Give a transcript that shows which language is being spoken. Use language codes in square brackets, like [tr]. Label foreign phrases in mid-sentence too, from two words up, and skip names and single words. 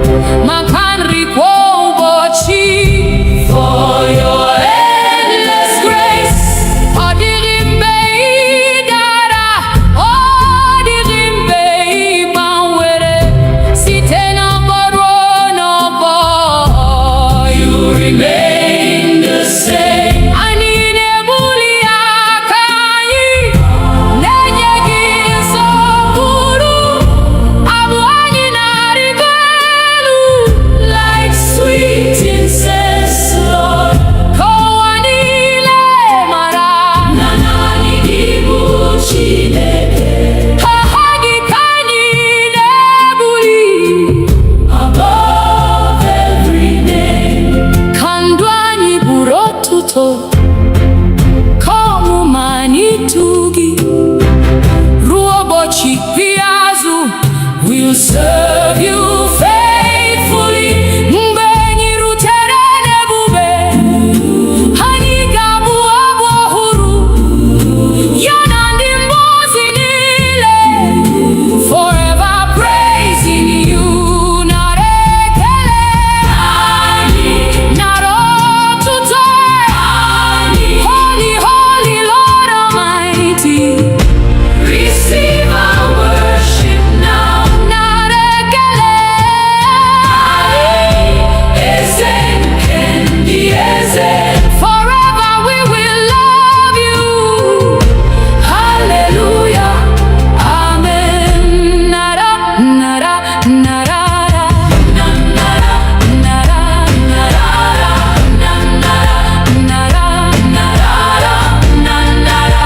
[ig] maka nri kwa ụbọchị. [en] For your endless grace. [ig] Ọ dịghị mgbe ị dara, ọ dịghị mgbe ị gbanwere, site n'ọgbọ ruo n'ọgbọ. [en] You remain the same. [ig] Anyị na-ebuli aka anyị, na-enye gị nsọpụrụ. Abụ anyị na-arịgo elu, [en] Like sweet incense, Lord. [ig] ka ụwa niile mara Na naanị gị bụ Chineke. aha gị ka anyị na-ebuli. [en] Above every name. [ig] Ka ndụ anyị bụrụ otuto, ka ọmụma anyị too gị. Ruo ụbọchị ikpeazụ, [en] we'll serve you faithfully. [ig] Mgbe anyị rutere n'ebube, anyị ga-abụ abụ ọhụrụ, ya na ndị mmụọ ozi niile. [en] Forever praising you. [ig] Nara ekele, nara otuto. [en] Holy, holy Lord Almighty. Receive our worship now. [ig] Nara ekele. Ezen kendi ezen. [en] Forever we will love you. Hallelujah. Amen. [ig] Nara, nara, nara, nara, nara, nara.